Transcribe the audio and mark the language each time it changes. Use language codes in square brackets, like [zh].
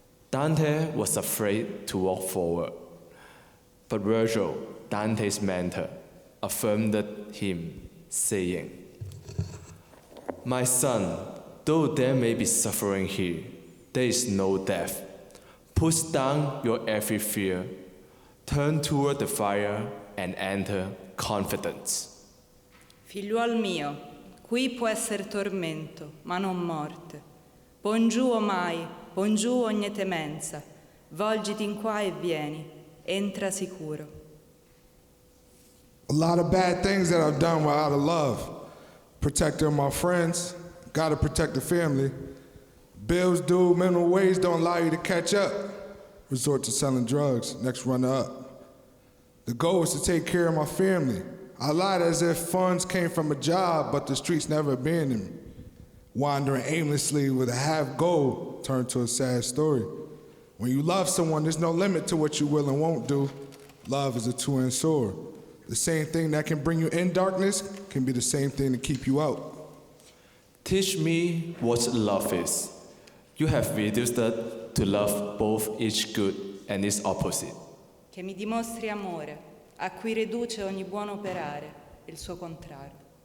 [en] Dante was afraid to walk forward, but Virgil, Dante's mentor, affirmed him, saying, "My son, though there may be suffering here, there is no death. Put down your every fear, turn toward the fire and enter confidence." [it] Figliuol mio, qui può essere tormento, ma non morte. Pon giù omai, pon giù ogni temenza, volgiti in qua e vieni, entra sicuro. [en] A lot of bad things that I've done were out of love. Protecting my friends, gotta protect the family. Bills due, minimum wage don't allow you to catch up. Resort to selling drugs, next runner up. The goal is to take care of my family. I lied as if funds came from a job, but the streets never abandoned me. Wandering aimlessly with a half goal turned to a sad story. When you love someone, there's no limit to what you will and won't do. Love is a two-edged sword. The same thing that can bring you in darkness can be the same thing to keep you out. Teach me what love is. You have reduced it to love both its good and its opposite. [it] Che mi dimostri amore, a cui riduce ogni buon operare, il suo contrario.